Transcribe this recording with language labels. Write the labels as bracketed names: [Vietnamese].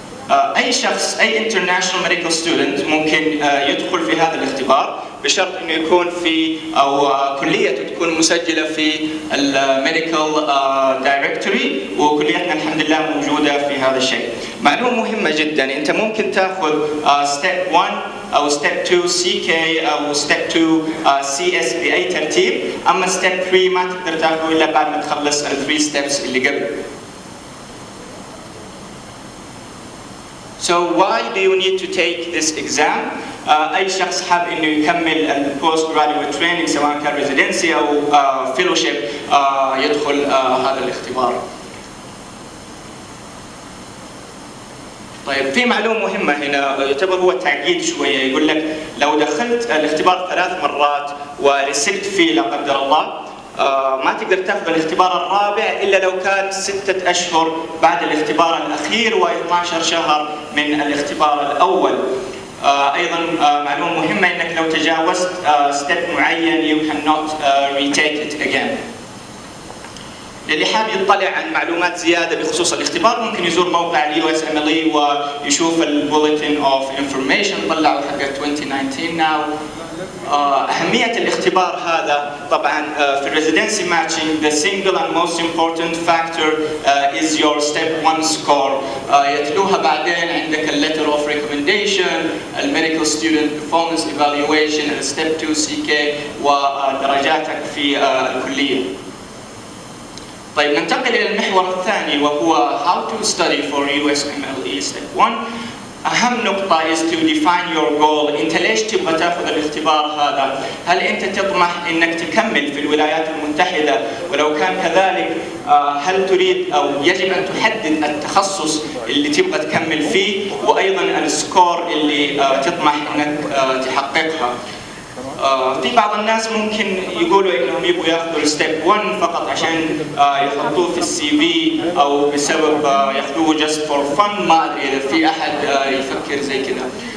[Arabic] أي شخص أي international medical student ممكن يدخل في هذا الاختبار بشرط إنه يكون في أو كليته تكون مسجلة في الميديكال دايركتوري، وكليتنا الحمد لله موجودة في هذا الشيء. معلومة مهمة جدا، أنت ممكن تأخذ step 1 أو step 2 CK أو step 2 CS بأي ترتيب، أما step 3 ما تقدر تأخذه إلا بعد ما تخلص ال 3 steps اللي قبل. [English] So why do you need to take this exam? [Arabic] أي شخص حاب إنه يكمل ال postgraduate training سواء كان residency أو fellowship يدخل هذا الاختبار. طيب في معلومة مهمة هنا يعتبر هو تعقيد شوية، يقول لك لو دخلت الاختبار 3 مرات ورسبت فيه لا قدر الله ما تقدر تاخذ الاختبار الرابع إلا لو كان 6 أشهر بعد الاختبار الأخير و12 شهر من الاختبار الأول. أيضا معلومة مهمة إنك لو تجاوزت step معين [English] you cannot retake it again. [Arabic] اللي حاب يطلع عن معلومات زيادة بخصوص الاختبار ممكن يزور موقع USMLE ويشوف البوليتين اوف انفورميشن طلعوا حق 2019 now. أهمية الاختبار هذا طبعا في الريزيدنسي ماتشنج [English] the single and most important factor is your step 1 score. [Arabic] يتلوها بعدين عندك ال letter of recommendation, ال medical student performance evaluation, ال step 2 CK ودرجاتك في الكلية. طيب ننتقل إلى المحور الثاني وهو [English] how to study for USMLE step 1. [Arabic] أهم نقطة [English] is to define your goal. [Arabic] أنت ليش تبغى تأخذ الاختبار هذا؟ هل أنت تطمح إنك تكمل في الولايات المتحدة؟ ولو كان كذلك هل تريد أو يجب أن تحدد التخصص اللي تبغى تكمل فيه وأيضا السكور اللي تطمح إنك تحققها؟ في بعض الناس ممكن يقولوا انهم يبغوا ياخذوا الستيب 1 فقط عشان يحطوه في السي في او بسبب ياخذوه جاست فور فن، ما ادري اذا في احد يفكر زي كذا.